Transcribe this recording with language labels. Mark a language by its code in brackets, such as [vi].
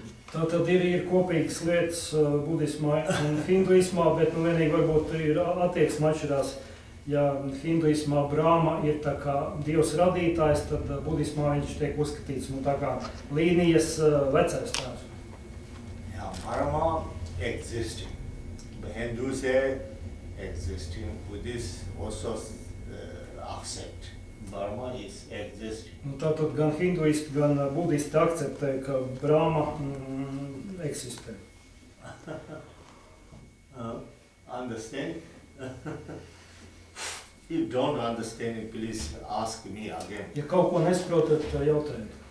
[lv] Tātad ir kopīgas lietas budismā un hinduismā, bet vienīgi varbūt ir attieksme atšķirās. Ja hinduismā Brahma ir tā kā Dievs radītājs, tad budismā viņš tiek uzskatīts tā kā līnijas vecais tēvs. [en] Yeah, Brahma existing. The Hindus say existing. Buddhists also accept. Brahma is existing. [lv] Nu, tātad gan hinduisti, gan budisti akceptē, ka Brahma eksistē. [en] Understand? If don't understand, please ask me again. [lv] Ja kaut ko nesaprotat, jautājiet.